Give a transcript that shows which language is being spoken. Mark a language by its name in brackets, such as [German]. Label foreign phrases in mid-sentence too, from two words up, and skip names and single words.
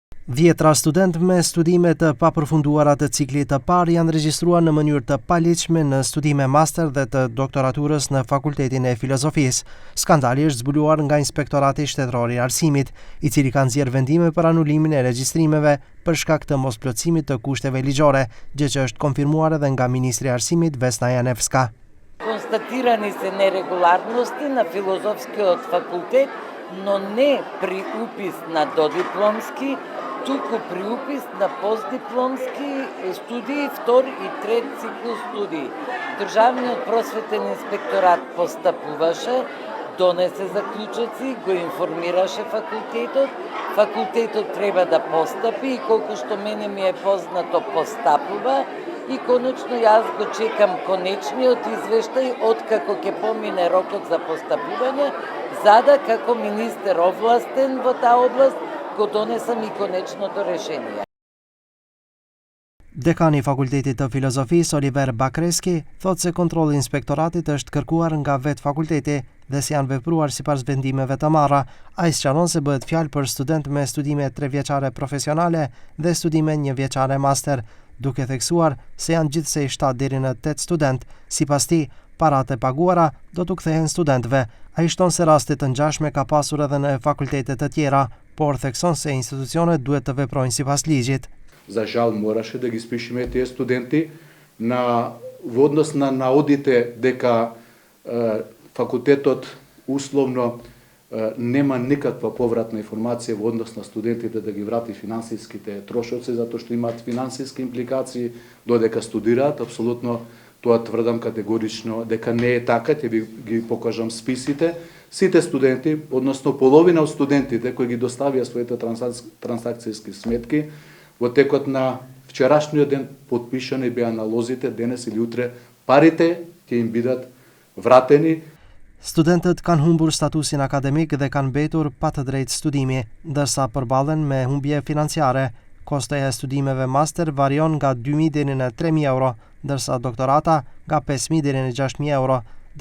[Albanian] Dhjetra student me studime të papërfunduara të ciklit të parë janë regjistruar në mënyrë të paligjshme në studime master dhe të doktoraturës në Fakultetin e Filozofisë. Skandali është zbuluar nga Inspektorati Shtetëror i Arsimit, i cili ka nxjerrë vendime për anulimin e regjistrimeve për shkak të mosplotësimit të kushteve ligjore, gjë që është konfirmuar edhe nga Ministri i Arsimit Vesna Janevska. [Macedonian] Констатирани се нерегуларности на Филозофскиот факултет, но не при упис на додипломски, туку при упис на постдипломски студии, втор и трет циклус студии. Државниот просветен инспекторат постапуваше, донесе заклучоци, го информираше факултетот. Факултетот треба да постапи и колку што мене ми е познато постапува. И конечно јас го чекам конечниот извештај откако ќе помине рокот за постапување, за да како министер овластен во таа област го донесам и конечното решение. [Albanian] Dekani i Fakultetit të Filozofisë Oliver Bakreski thotë se kontrolli i inspektoratit është kërkuar nga vetë fakulteti dhe se janë vepruar sipas vendimeve të marra. Ai sqaron se bëhet fjalë për student me studime 3 vjeçare profesionale dhe studime 1 vjeçare master, duke theksuar se janë gjithsej 7 deri në 8 student. Sipas tij, paratë e paguara do t'u kthehen studentëve. Ai shton se raste të ngjashme ka pasur edhe në fakultete të tjera, por thekson se institucionet duhet të veprojnë sipas ligjit. [Macedonian] За жал мораше да ги спишеме тие студенти во однос на наодите дека факултетот условно нема никаква повратна информација во однос на студентите да ги врати финансиските трошоци, затоа што имаат финансиски импликации додека студираат. Апсолутно тоа тврдам категорично дека не е така, ќе ви ги покажам списите. Сите студенти, односно половина од студентите кои ги доставија своите трансакцијски сметки, во текот на вчерашниот ден потпишани беа налозите, денес или утре парите ќе им бидат vrateni. [Albanian] Studentët kanë humbur statusin akademik dhe kanë mbetur pa të drejtë studimi, ndërsa përballen me humbje financiare. Kostoja e studimeve master varion nga 2.000 deri në 3.000 euro, ndërsa doktorata nga 5.000 deri në 6.000 euro.